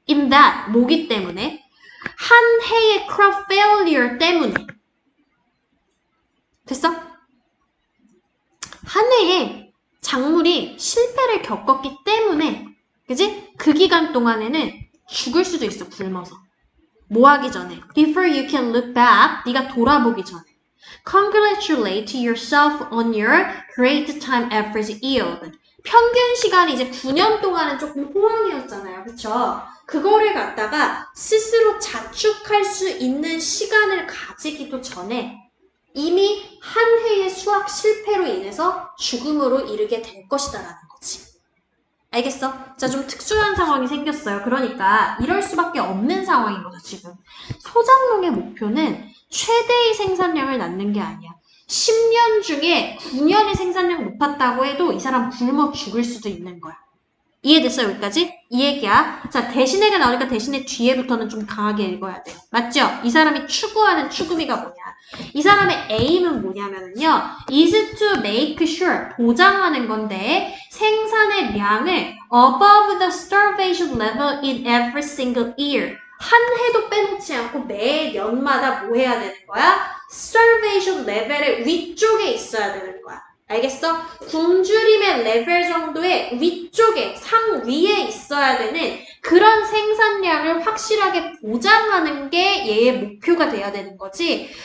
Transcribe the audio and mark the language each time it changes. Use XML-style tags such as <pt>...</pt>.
<en>in that,</en> <ko>뭐기 때문에? 한 해의 crop failure 때문에. 됐어? 한 해에 작물이 실패를 겪었기 때문에, 그지? 그 기간 동안에는 죽을 수도 있어, 굶어서. 뭐 하기 전에?</ko> <en>Before you can look back,</en> <ko>네가 돌아보기 전에.</ko> <en>Congratulate yourself on your great time average yield.</en> <ko>평균 시간이 이제 9년 동안은 조금 호황이었잖아요. 그쵸? 그거를 갖다가 스스로 자축할 수 있는 시간을 가지기도 전에 이미 한 해의 수학 실패로 인해서 죽음으로 이르게 될 것이다라는 거지. 알겠어? 자, 좀 특수한 상황이 생겼어요. 그러니까 이럴 수밖에 없는 상황인 거죠, 지금. 소장농의 목표는 최대의 생산량을 낳는 게 아니야. 10년 중에 9년의 생산량 높았다고 해도 이 사람 굶어 죽을 수도 있는 거야. 이해됐어, 여기까지? 이 얘기야. 자, 대신에가 나오니까 대신에 뒤에부터는 좀 강하게 읽어야 돼요. 맞죠? 이 사람이 추구하는 추구미가 뭐냐? 이 사람의 aim은 뭐냐면요.</ko> <en>is to make sure,</en> <ko>보장하는 건데 생산의 양을</ko> <en>above the starvation level in every single year.</en> <ko>한 해도 빼놓지 않고 매년마다 뭐 해야 되는 거야? starvation 레벨의 위쪽에 있어야 되는 거야. 알겠어? 굶주림의 레벨 정도의 위쪽에, 상위에 있어야 되는 그런 생산량을 확실하게 보장하는 게 얘의 목표가 돼야 되는 거지.</ko>